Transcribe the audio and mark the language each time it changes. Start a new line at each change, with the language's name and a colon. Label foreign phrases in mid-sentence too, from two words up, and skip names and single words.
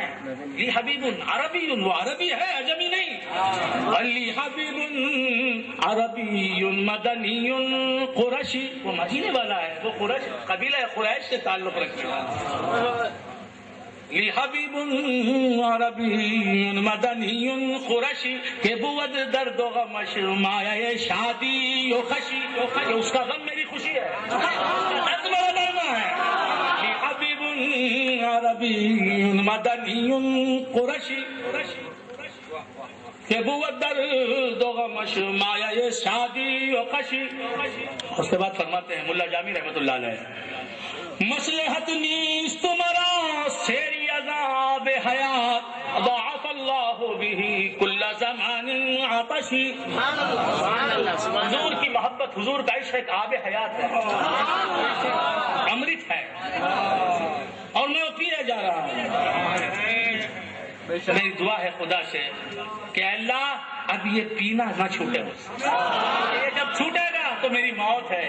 Persian: لی حبیب عربی،
Urdu: وہ عربی ہے، عجمی نہیں۔
Persian: لی حبیب عربی مدنی قرشی،
Urdu: وہ مدینے والا ہے، وہ قبیلہ قریش سے تعلق رکھنے والا۔
Persian: لی حبیب عربی مدنی قرشی کہ بود درد و غمش مایہ شادی و خشی،
Urdu: اس کا غم میری خوشی ہے، درد میرا ڈرنا ہے۔
Persian: لی حبیب عربی مدنی قرشی کہ بود درد و غمش مایہ شادی و خشی۔
Urdu: اس کے بعد فرماتے ہیں ملا جامی رحمۃ اللہ علیہ،
Persian: مصلحت نیست مرا سیری عذاب حیات
Arabic: ضاعف اللہ به کل زمان عطشی.
Urdu: حضور کی محبت، حضور کا عشق ایک آب حیات ہے، امرت ہے، اور میں وہ پیے جا رہا ہوں. میری دعا ہے خدا سے کہ اللہ اب یہ پینا نہ چھوٹے، یہ جب چھوٹے گا تو میری موت ہے.